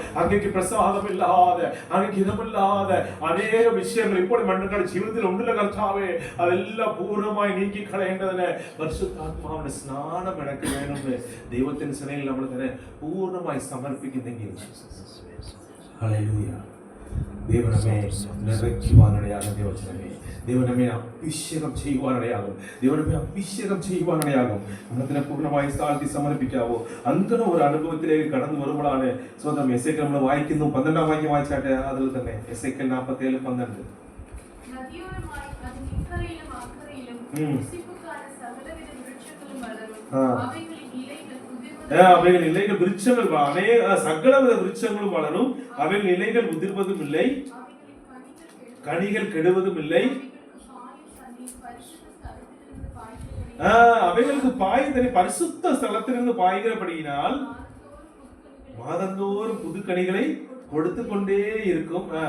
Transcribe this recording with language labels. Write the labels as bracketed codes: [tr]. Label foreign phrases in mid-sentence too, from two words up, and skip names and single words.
[ml] അങ്ങേക്ക് പ്രസാദമില്ലാതെ അങ്ങേക്ക് ഹിതമില്ലാതെ അനേക വിഷയങ്ങൾ ഇപ്പോൾ മണ്ഡലങ്ങളുടെ ജീവിതത്തിൽ ഉണ്ടല്ലോ കർത്താവേ, അതെല്ലാം പൂർണ്ണമായി നീക്കിക്കളയേണ്ടതിന് പരിശുദ്ധാത്മാവിന്റെ സ്നാനം എനിക്ക് വേണമെന്ന് ദൈവത്തിന്റെ സന്നിധിയിൽ നമ്മൾ തന്നെ പൂർണ്ണമായി സമർപ്പിക്കുന്നെങ്കിൽ ഹല്ലേലൂയ ദൈവനമേ നിറയ്ക്കുവാനിടയാകും. ദൈവനമേ അഭിഷേകം ചെയ്യുവാനിടയാകും. അങ്ങനത്തെ പൂർണ്ണമായി താഴ്ത്തി സമർപ്പിക്കാവോ. അങ്ങനെ ഒരു അനുഭവത്തിലേക്ക് കടന്നു വരുമ്പോഴാണ് സ്വന്തം എസ്ഐക്കൽ നമ്മൾ വായിക്കുന്നു. 12-ാം വാക്യം വായിച്ചാട്ടെ. അതിൽ തന്നെ എസ്ഐക്കൽ 47:12. [ta] அவைகள் இலைகள் விருட்சங்கள் அநேக சகலவித விருட்சங்களும் வளரும், அவைகள் இலைகள் உதிர்வதும் இல்லை, கனிகள் கெடுவதும் இல்லை, அவைகளுக்கு பாய் தனி பரிசுத்த ஸ்தலத்திலிருந்து பாய்கிறபடியினால் மாதந்தோறும் புது கனிகளை கொடுத்து கொண்டே இருக்கும்.